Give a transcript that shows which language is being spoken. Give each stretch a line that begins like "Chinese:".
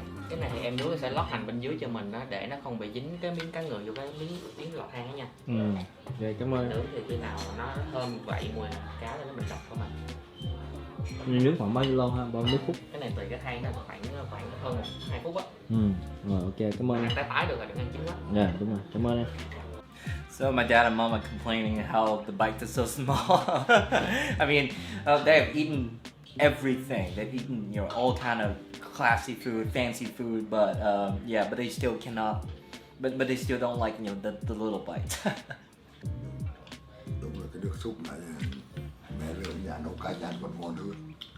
Vietnamese: Cái này thì em nướng sẽ lót hành bên dưới cho mình đó, để nó không bị dính cái miếng cá ngừ vô cái miếng lọt than đó nha. Rồi, cảm ơn. Nướng thì khi nào nó thơm vậy mùi cá lên nó mình lọc không à. Nướng khoảng bao nhiêu lâu ha? Bao nhiêu phút? Cái này tùy cái than, nó khoảng hơn 2 phút á. Rồi, ok, cảm ơn. Ăn tái được rồi, đừng ăn chín quá. Dạ, đúng rồi, cảm ơn em.
English: So my dad and mom are complaining how the bite is so small. I mean, they have eaten everything. They've eaten, all kind of classy food, fancy food, but yeah, but they still cannot. But they still don't like, the little bite.
Vietnamese: Đúng rồi, cái nước súp này mẹ ở nhà nấu cá chan còn ngon hơn.